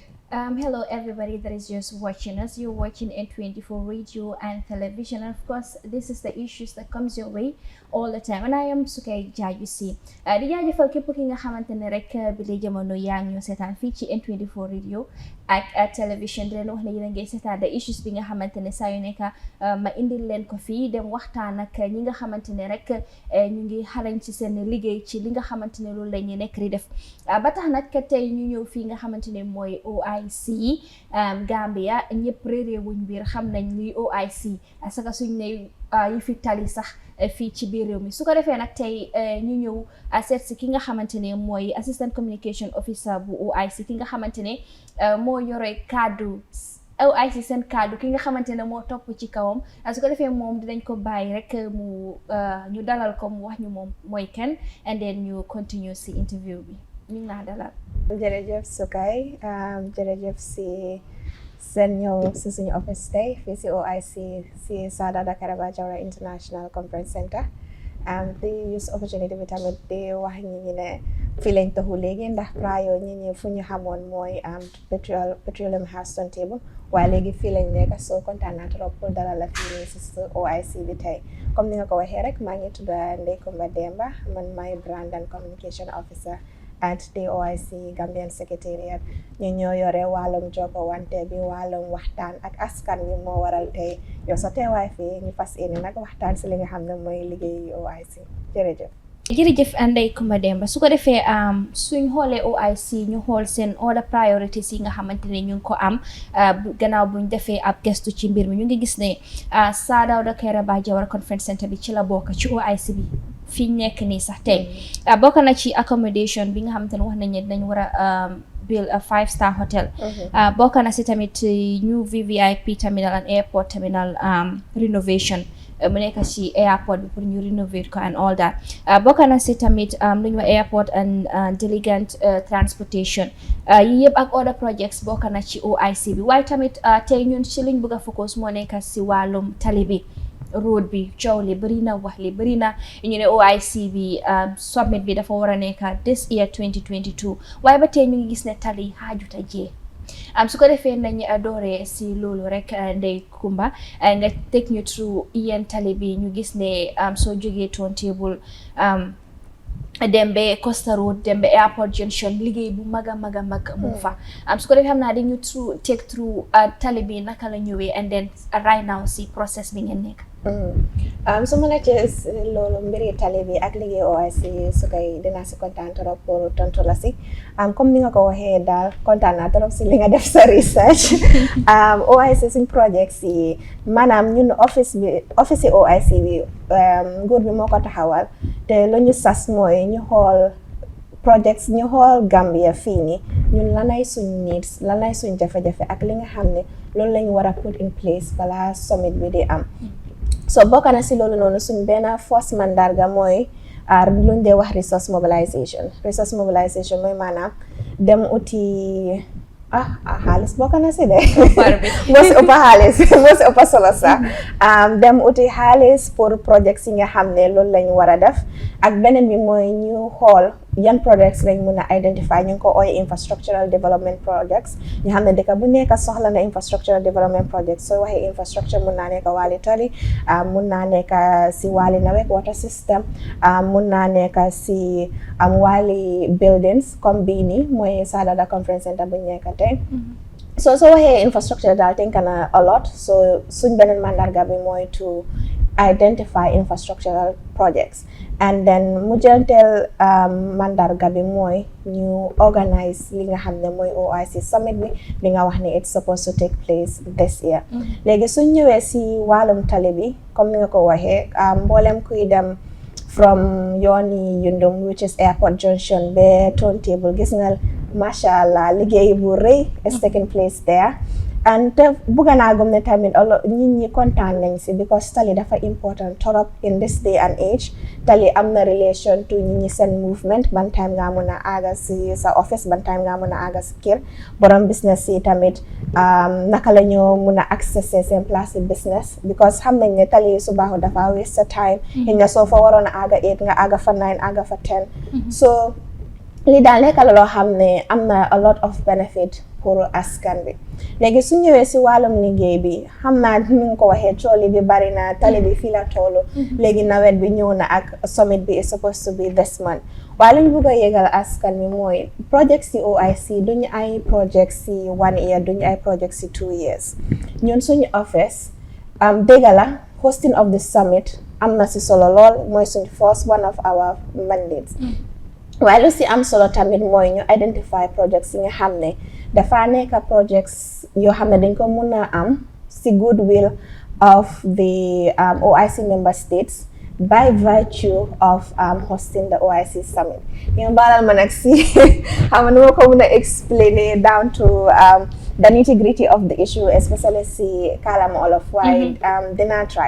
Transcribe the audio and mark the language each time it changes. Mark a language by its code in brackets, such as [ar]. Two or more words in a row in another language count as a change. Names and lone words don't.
[en] Hello, everybody that is just watching us. You're watching N24 radio and television. And of course, this is the issues that comes your way all the time. And I am Sukay Jajusi. [wo] Di jaajëfal képp ki nga xamante ne rek bi lay jamono yaa ngi ñu seetaan fii ci N24 radio ak television di leen wax ne yéen a ngi seetaan [en] the issues [wo] bi nga xamante ne saa yu nekk ma indil leen ko fii dem waxtaan ak ñi nga xamante ne rek ñu ngi xarañ ci seen liggéey ci li nga xamante ne loolu la ñu nekk di def ba tax nag tey ñu ñëw fii nga xamante ne mooy OIC Gambia ñëpp réeré wuñ biir xam nañ luy OIC asaka suñ ne yi fi tali sax fii ci biir réew mi su ko defee nag tey ñu ñëw seet si ki nga xamante ne mooy [en] assistant communication officer [wo] bu OIC ki nga xamante ne moo yore kaddu OIC seen kaddu ki nga xamante ne moo topp ci kawam su ko defee moom dinañ ko bàyyi rek mu ñu dalal ko mu wax ñu moom mooy kenn [en] and then [wo] ñu continue si interview bi ñu ngi laa dalal. jërëjëf Sukay jërëjëf si seen ñëw si suñu office tey fii si OIC si Sada Dakaraba Jawara International Conference Center di [en] use opportunity [wo] bi tamit di wax ñi ne fii lañ taxu léegi ndax prior ñi fu ñu xamoon mooy petroleum house turntable waaye léegi fii lañ nekk soo kontaan naa [fr] trop pour [wo] dalal la fii nii si OIC bi tey comme ni nga ko waxee rek maa ngi tudd Ndey Kumba Demba man maay [en] brand and communication officer at the OIC Gambian Secretariat [wo] ñu ñoo yore wàllum jokko wante bi wàllum waxtaan ak askan wi moo waral tey yow sa teewaay fii ñu fas yéene nag waxtaan si li nga xam ne mooy liggéeyu OIC jërëjëf. jërëjëf Ndey Kumba Demba su ko defee suñ xoolee OIC ñu xool seen [en] other priorities [wo] yi nga xamante ne ñu ngi ko am gannaaw buñ defee ab gestu ci mbir mi ñu ngi gis ne Sada Dakaraba Jawara Conference Center bi ci la bokk ci OIC bi fi nekk nii sax tey bokk na ci accommodation bi nga xamante ne wax nañ ne dinañ war a [en] build a 5-star hotel [wo] bokk na si tamit [en] new VVIP terminal and airport terminal renovation [wo] mu nekk ci airport bi pour ñu renovate ko [en] and all that [wo] bokk na si tamit lu ñu wax [en] airport and diligent transportation [wo] yi yëpp ak [en] other projects [wo] bokk na ci OIC bi waaye tamit tey ñun ci liñ bëgg a focus moo nekk si wàllum tali bi road bi coow li bëri na wax li bëri na ñu ne OIC bi summit bi dafa war a nekk [en] this year [wo] 2022 waaye ba tey ñu ngi gis ne tali xaajuta jee su ko defee nañ dooree si loolu rek Ndey Kumba nga take ñu through yéen tali bi ñu gis ne soo jógee turntable Demba Costa Road Demba Airport Junction liggéey bu mag a mag a mag mu fa su ko defee xam naa dañu take through tali bi naka la ñëwee [en] and then right now [wo] si process bi ngeen nekk. su ma la ci loolu mbiri tali bi ak liggéey OIC su koy dinaa si kontaan [fr] trop pour [wo] tontu la si comme ni nga ko waxee daal kontaan naa trop si li nga def sa research OIC suñ project yi maanaam ñun office yi OIC bi nguur bi moo ko taxawal te lu ñu sas mooy ñu xool projects ñu xool Gambia fii nii ñun lanay suñ needs lanay suñ jafe-jafe ak li nga xam ne loolu lañ war a [en] put in place [wo] balaa summit bi di am so bokk na si loolu noonu suñ benn force mandarga mooy luñ dee wax [en] resource mobilisation [wo] mooy maanaam dem uti xaalis bokk na si de moo si ëpp xaalis moo si ëpp solo sax dem uti xaalis pour projects yi nga xam ne loolu lañ war a def ak beneen bi mooy ñu xool yan projects lañ mun a identify ñu ngi ko ooy [en] infrastructural development projects [wo] ñu xam ne dëkk bu nekk soxla na [en] infrastructural development projects [wo] soo waxee infrastructure mun naa nekk wàlli tali mun naa nekk si wàlli nawet water system mun naa nekk si wàlli buildings comme bii nii mooy Sada Conference Center bu ñu nekk tey soo waxee infrastructure daal think na [en] a lot [wo] so suñ beneen mandarga bi mooy [en] to identify infrastructural projects and then [wo] mujjanteel mandarga bi mooy ñu organize li nga xam ne mooy OIC summit bi nga wax ne [en] it's supposed to take place this year [wo] léegi suñ ñëwee si wàllum tali bi comme ni nga ko waxee mboolem kuy dem from yooni Yundum [en] which is airport junction [wo] ba turntable gis nga [ar] masha Allah [wo] liggéey bu rëy [en] is taking place there and [wo] te bugga naa gëm ne tamit nit ñi kontaan nañ si because tali dafa important torop [en] in this day and [wo] age tali am na [en] relation to [wo] nit ñi seen movement ban time nga mun a àgga si sa office ban time nga mun a àgga si kër borom business yi tamit naka la ñoo mun a accesser seen [fr] place de business [wo] because xam nañ ne tali su baaxul dafa waste sa time xëy na soo fa waroon a àgga 8 nga àgga fa 9 àgga fa 10 so li daal nekk la loo xam ne am na [en] a lot of benefit [wo] pour askan bi léegi su ñëwee si wàllum liggéey bi xam naa ni nga ko waxee cooli bi bari na tali bi fii la toolu léegi nawet bi ñëw na ak summit bi [en] is supposed to be this month [wo] waaye li ñu bëgg a yégal askan bi mooy project si OIC duñu ay project si 1 year duñu ay project si 2 years ñun suñu office dégg la [en] hosting of the summit [wo] am na si solo lool mooy suñu [en] first one of our mandates [wo] waaye lu si am solo tamit mooy ñu identify projects yi nga xam ne dafa nekk projects yoo xam ne dañ ko mun a am si [en] goodwill of the OIC member states by virtue of hosting the OIC summit. [wo] Ngeen baalal ma nag si xam nga nu ma ko mun a explain [en] down to the nitty-gritty of the issue [wo] especially si kàllaama Wolof waaye dinaa try.